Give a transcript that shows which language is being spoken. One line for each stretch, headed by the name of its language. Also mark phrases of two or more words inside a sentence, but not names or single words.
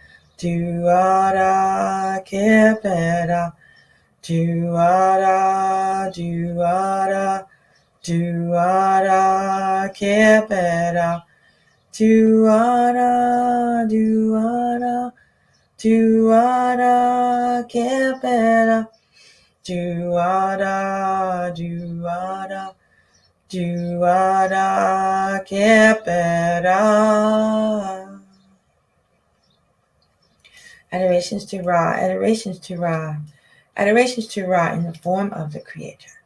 English: Juara, Kepera, Juara, Juara, Juara, Kepera, Juara, Juara, Juara, Kepera, Juara, Juara, Juara, Kepera. Adorations to Ra, adorations to Ra, adorations to Ra in the form of the Creator.